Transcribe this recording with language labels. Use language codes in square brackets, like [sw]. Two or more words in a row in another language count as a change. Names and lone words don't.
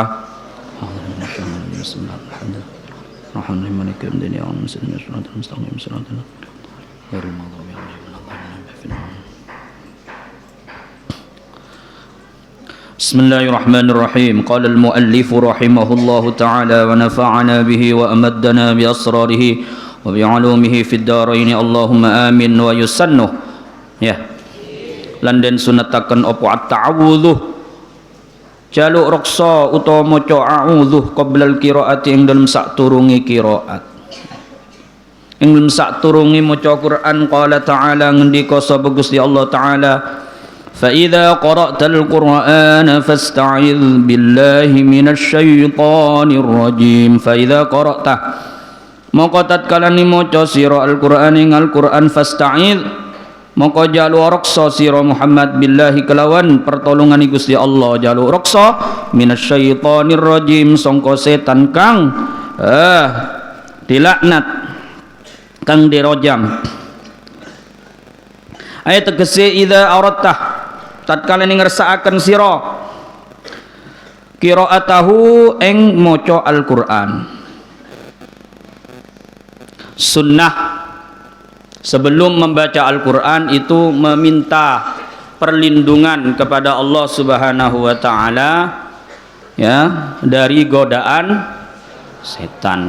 [ar] بسم الله الحمد لله الرحمن الرحيم مالك يوم الدين إياك نعبد وإياك نستعين صراط غير المغضوب عليهم ولا الضالين. بسم الله الرحمن الرحيم. قال المؤلف رحمه الله تعالى ونفعنا به وأمدنا بأسراره وبعلومه في الدارين اللهم آمين. [jv] ويسنه ya lan den sunataken apa at-ta'awudhu jaluk reksa utawa maca [ar] أعوذ قبل القراءة [jv] ing dalem saturunge qiraat ing dalem saturunge maca Quran. [ar] قال تعالى [jv] ngendika sapa Gusti Allah taala [ar] فَإِذَا قَرَأْتَ الْقُرْآنَ فَاسْتَعِذْ بِاللَّهِ مِنَ الشَّيْطَانِ الرَّجِيمِ. فَإِذَا قَرَأْتَ [jv] maka tatkala maca sira Al-Qur'an ing Al-Qur'an fasta'idz maka jalu reksa sira Muhammad billahi kelawan pertolongan Gusti Allah jalu reksa [ar] من الشيطان الرجيم [jv] sangka setan kang dilaknat kang dirojam. Ayat tegese [ar] إذا أردت [jv] tatkala ngersakaken sira qiraatahu ing maca Al-Qur'an. [id] Sunnah sebelum membaca Al-Qur'an itu meminta perlindungan kepada Allah [ar] سبحانه وتعالى [id] ya dari godaan setan.